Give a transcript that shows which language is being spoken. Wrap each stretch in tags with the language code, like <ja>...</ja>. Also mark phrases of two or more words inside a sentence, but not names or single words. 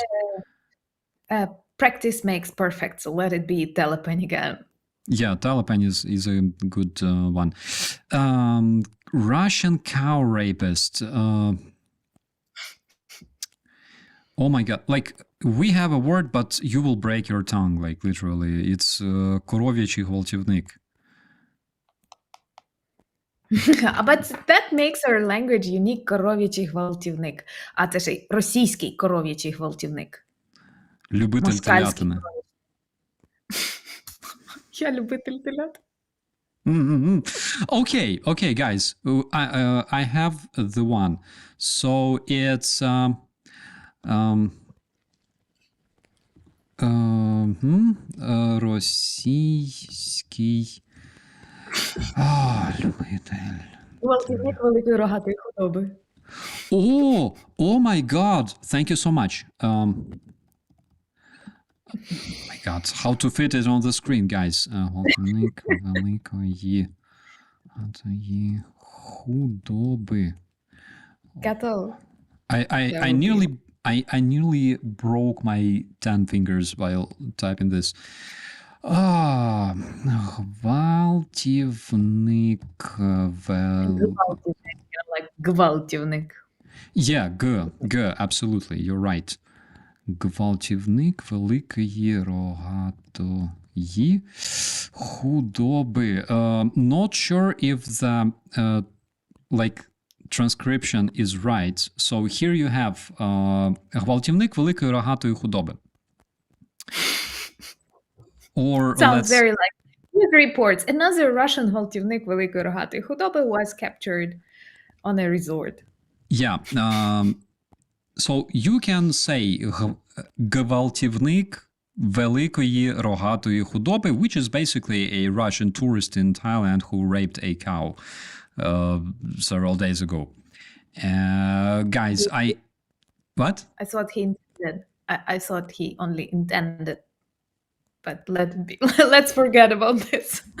<en>Practice makes perfect, so let it be telepany again. Yeah, telepany is a good one. Russian cow rapist. Oh my God. Like, we have a word, but you will break your tongue, like literally.</en> <uk>It's коров'ячий гвалтівник.</uk> <en>But that makes our language unique,</en> <uk>коров'ячий гвалтівник. А це ж російський коров'ячий гвалтівник. Любитель телятини. Я любитель телят.</uk> <en>Okay, guys. I have the one. So it's</en> <uk>російський любитель. Гвалтівник великої рогатої худоби.</uk> <en>Oh my God. Thank you so much. My God, how to fit it on the screen, guys.</en> <uk>Гвалтівник великої худоби.</uk> <en>Cattle. I That would be I nearly broke my 10 fingers while typing this.</en> <uk>А, гвалтівник гвалтівник,</uk> <en>like гвалтівник. Yeah, absolutely, you're right.</en> <uk>Гвалтівник великої рогатої худоби.</uk> <en>Not sure if the like transcription is right. So here you have</en> <uk>гвалтівник великої рогатої худоби.</uk> <en>Or Sounds very like news reports. Another Russian</en> <uk>гвалтівник великої рогатої худоби</uk> <en>was captured on a resort. Yeah. So you can say</en> <uk>гвалтівник великої рогатої худоби,</uk> <en>which is basically a Russian tourist in Thailand who raped a cow several days ago. Guys, what? I thought he intended. I thought he only intended. But let's forget about this.</en>